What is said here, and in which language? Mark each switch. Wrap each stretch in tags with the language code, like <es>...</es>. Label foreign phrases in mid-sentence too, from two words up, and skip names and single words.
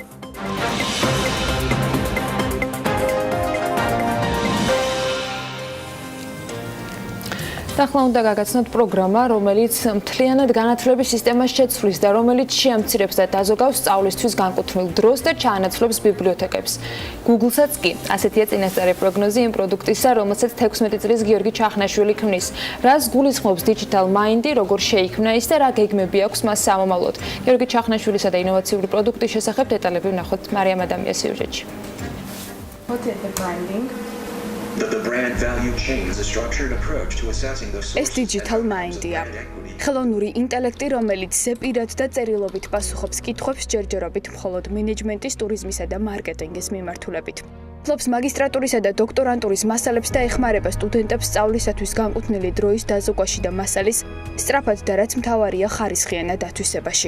<ka>ახლა უნდა გაგაცნოთ პროგრამა, რომელიც მთლიანად განათლების სისტემას შეცვლის და რომელიც შეამცირებს და დაზოგავს სწავლისთვის განკუთვნილ დროს და ჩაანაცვლებს ბიბლიოთეკებს. Google-საც კი ასეთია წინასწარი პროგნოზი იმ პროდუქტისა, რომელსაც 16 წლის გიორგი ჩახნაშვილი ქმნის. რას გულისხმობს Digital Mind-ი, როგორ შეიქმნა ის და რა გეგმები აქვს მას სამომავლოდ. გიორგი ჩახნაშვილისა და ინოვაციური პროდუქტის შესახებ დეტალები ვნახოთ მარიამ ადამიანის სიუჟეტში.</ka> <en>What is the branding? The brand value chain is a structured approach to assessing the source.</en> <ka>ეს Digital Mind-ია. ხელოვნური ინტელექტი, რომელიც ზეპირად და წერილობით პასუხობს კითხვებს ჯერჯერობით მხოლოდ მენეჯმენტის, ტურიზმისა და მარკეტინგის მიმართულებით. ფლობს მაგისტრატურისა და დოქტორანტურის მასალებს და ეხმარება სტუდენტებს სწავლისათვის განკუთვნილი დროის დაზოგვაში და მასალის სწრაფად და რაც მთავარია ხარისხიანად დათვისებაში.</ka>